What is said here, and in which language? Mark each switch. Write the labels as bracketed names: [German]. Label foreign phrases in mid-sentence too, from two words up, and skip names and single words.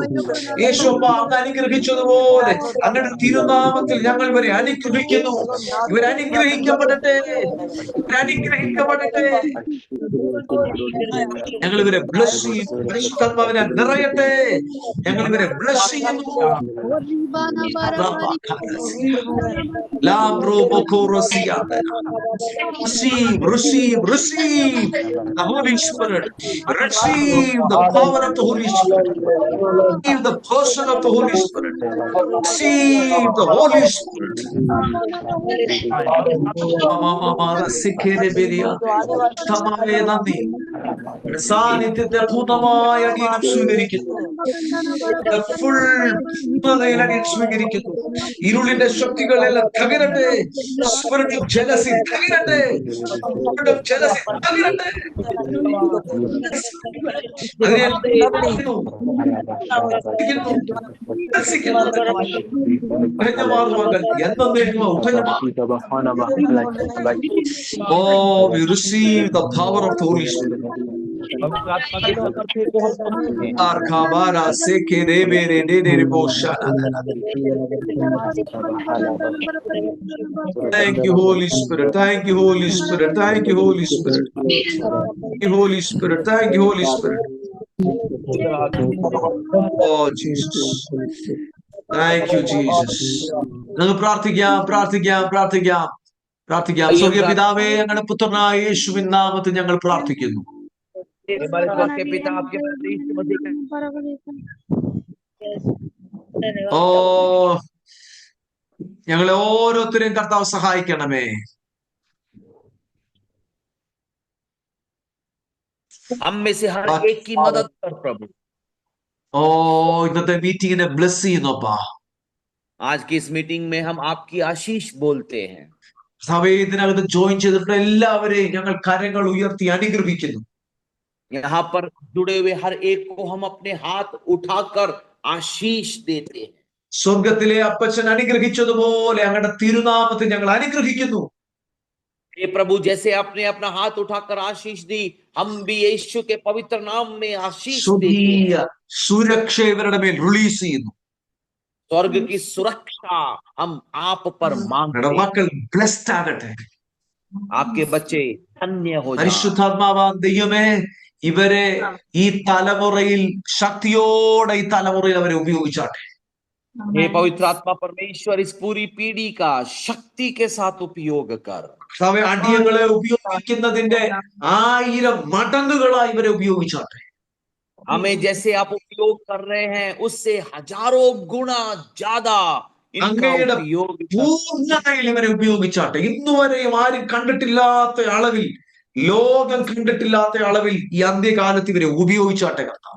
[Malayalam] യേശുവ അങ്ങ് അനുഗ്രഹിച്ചതുപോലെ അങ്ങയുടെ തിരുനാമത്തിൽ ഞങ്ങൾ ഇവരെ അനുഗ്രഹിക്കുന്നു. ഇവർ അനുഗ്രഹിക്കപ്പെടട്ടെ, അനുഗ്രഹിക്കപ്പെടട്ടെ. ഞങ്ങൾ ഇവരെ ബ്ലസ് ചെയ്യും, പരിശുദ്ധാത്മാവിനെ നിറയട്ടെ. ഞങ്ങൾ ഇവരെ ബ്ലസ് ചെയ്യുന്നു. [English] Receive, receive, receive the Holy Spirit. Receive the power of the Holy Spirit. Receive the person of the Holy Spirit. Receive the Holy Spirit. [Malayalam] കർത്താവേ നന്ദി. സാന്നിധ്യത്തെ പൂർണ്ണമായ അടിയനും സ്വീകരിക്കുന്നു. ഫുൾ പൂർണ്ണതയിൽ അടിയൻ സ്വീകരിക്കുന്നു. ഇരുളിന്റെ ശക്തികളെല്ലാം തകരട്ടെ. [English] spirit of jealousy [Malayalam] തകരട്ടെ. [English] spirit of jealousy [Malayalam] തകരട്ടെ. [English] അതിനെ Oh, we receive the power of the Holy Spirit. Thank you, Holy Spirit. Thank you, Holy Spirit. Thank you, Holy Spirit. Thank you, Holy Spirit. Thank you, Holy Spirit. Oh, Jesus. Thank you, Jesus. [Malayalam] നമുക്ക് പ്രാർത്ഥിക്കാം, പ്രാർത്ഥിക്കാം, പ്രാർത്ഥിക്കാം, പ്രാർത്ഥിക്കാം. സ്വർഗീയ പിതാവേ, ഞങ്ങളുടെ പുത്രനായ യേശുവിൻ നാമത്തിൽ ഞങ്ങൾ പ്രാർത്ഥിക്കുന്നു. ഓ, ഞങ്ങളെ ഓരോരുത്തരെയും കർത്താവ് സഹായിക്കണമേ. [Hindi] हम में से हर एक की मदद कर प्रभु. [Malayalam] ഓ, ഇന്നത്തെ മീറ്റിംഗിനെ ബ്ലെസ് ചെയ്യുന്നപ്പാ. [Hindi] आज की इस मीटिंग में हम आपकी आशीष बोलते हैं. [Malayalam] സഭയത്തിനകത്ത് ജോയിൻ ചെയ്തിട്ടുള്ള എല്ലാവരെയും ഞങ്ങൾ കരങ്ങൾ ഉയർത്തി അനുഗ്രഹിക്കുന്നു. [Hindi] यहाँ पर जुड़े हुए हर एक को हम अपने हाथ उठाकर आशीष देते हैं. [Malayalam] സ്വർഗത്തിലെ അപ്പച്ചൻ അനുഗ്രഹിച്ചതുപോലെ ഞങ്ങളുടെ തിരുനാമത്തെ ഞങ്ങൾ അനുഗ്രഹിക്കുന്നു. [Hindi] हे प्रभु, जैसे आपने अपना हाथ उठाकर आशीष दी, हम भी यीशु के पवित्र नाम में आशीष देते हैं. [Malayalam] സുരക്ഷ ഇവരുടെ മേൽ റിലീസ് ചെയ്യുന്നു. [Hindi] स्वर्ग की सुरक्षा हम आप पर मांगते हैं. [Malayalam] മക്കൾ ബ്ലെസ്ഡ് ആകട്ടെ. [Hindi] आपके बच्चे धन्य हो जाएं. [Malayalam] പരിശുദ്ധാത്മാവാം ദൈവമേ, ഇവരെ ഈ തലമുറയിൽ ശക്തിയോടെ ഈ തലമുറയിൽ അവരെ ഉപയോഗിച്ചാട്ടെ. [Hindi] हे पवित्र आत्मा परमेश्वर, इस पूरी पीढ़ी का शक्ति के साथ उपयोग कर. [Malayalam] അടിയങ്ങളെ ഉപയോഗിക്കുന്നതിന്റെ 1000 മടങ്ങുകളായി ഇവരെ ഉപയോഗിച്ചാട്ടെ. [Hindi] हमें जैसे आप उपयोग कर रहे हैं, उससे हजारों गुना ज्यादा इनका उपयोग [Malayalam] പൂർണ്ണതയിൽ ഇവരെ ഉപയോഗിച്ചാട്ടെ. ഇന്നുവരെയും ആരും കണ്ടിട്ടില്ലാത്ത അളവിൽ, ലോകം കണ്ടിട്ടില്ലാത്ത അളവിൽ ഈ അന്ത്യകാലത്ത് ഇവരെ ഉപയോഗിച്ചാട്ടെ കർത്താവേ.